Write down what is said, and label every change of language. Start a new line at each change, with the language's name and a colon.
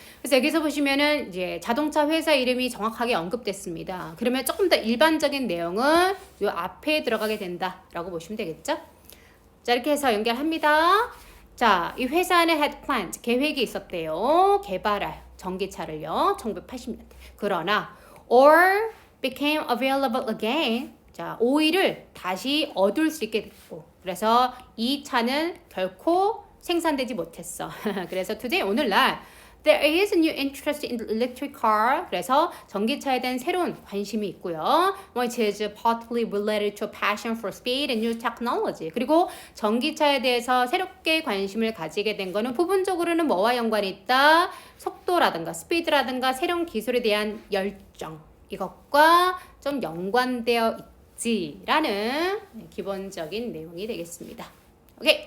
Korean: 그래서 여기서 보시면은 이제 자동차 회사 이름이 정확하게 언급됐습니다. 그러면 조금 더 일반적인 내용은 이 앞에 들어가게 된다라고 보시면 되겠죠? 자, 이렇게 해서 연결합니다. 자, 이 회사는
English: had plans,
Korean: 계획이 있었대요. 개발할 전기차를요. 1980년대. 그러나
English: or became available again.
Korean: 자, 오일을 다시 얻을 수 있게 됐고. 그래서 이 차는 결코 생산되지 못했어. 그래서
English: today,
Korean: 오늘날
English: There is a new interest in the electric car.
Korean: 그래서 전기차에 대한 새로운 관심이 있고요.
English: Which is partly related to passion for speed and new technology.
Korean: 그리고 전기차에 대해서 새롭게 관심을 가지게 된 거는 부분적으로는 뭐와 연관이 있다? 속도라든가 스피드라든가 새로운 기술에 대한 열정. 이것과 좀 연관되어 있지라는 기본적인 내용이 되겠습니다. 오케이.